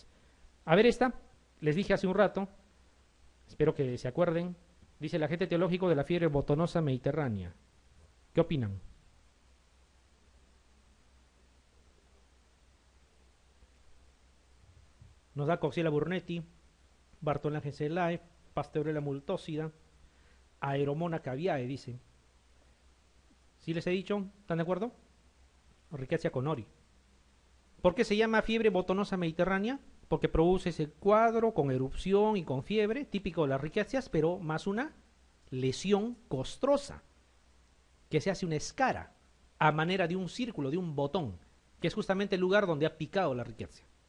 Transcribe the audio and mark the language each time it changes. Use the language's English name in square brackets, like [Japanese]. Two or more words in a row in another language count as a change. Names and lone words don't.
[Spanish] A ver esta, les dije hace un rato, espero que se acuerden. Dice el agente etiológico de la fiebre botonosa mediterránea. ¿Qué opinan? Nos da Coxiella burnetii, Bartholina genselae, Pasteurella multósida, Aeromona caviae, dice. ¿Sí les he dicho? ¿Están de acuerdo? Rickettsia conori. ¿Por qué se llama fiebre botonosa mediterránea? Porque produce ese cuadro con erupción y con fiebre, típico de las riquecias, pero más una lesión costrosa, que se hace una escara a manera de un círculo, de un botón, que es justamente el lugar donde ha picado la riquecia.